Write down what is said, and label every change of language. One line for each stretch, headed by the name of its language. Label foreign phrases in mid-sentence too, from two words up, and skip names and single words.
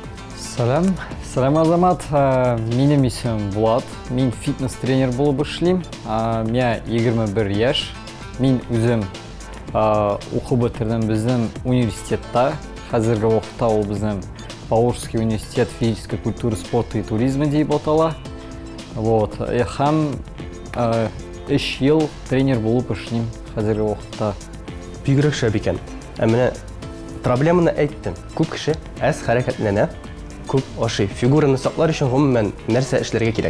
Tatar: Сәлем Азамат, минем исемем Булат. Мин фитнес-тренер булып эшлим. Миңа 21 яшь. Мин үзем укып бетердем безнең университетта. Хәзерге вакытта ул безнең Поволжский университет физической культуры, спорта и туризма дип атала. Вот, һәм 3 ел тренер булып эшлим хәзерге вакытта. Бигрәк шәп икән. Менә проблеманы әйттем. Күп кеше әз хәрәкәтләнә, күп ашый. Фигураны саклар өчен гомумән нәрсә эшләргә кирәк?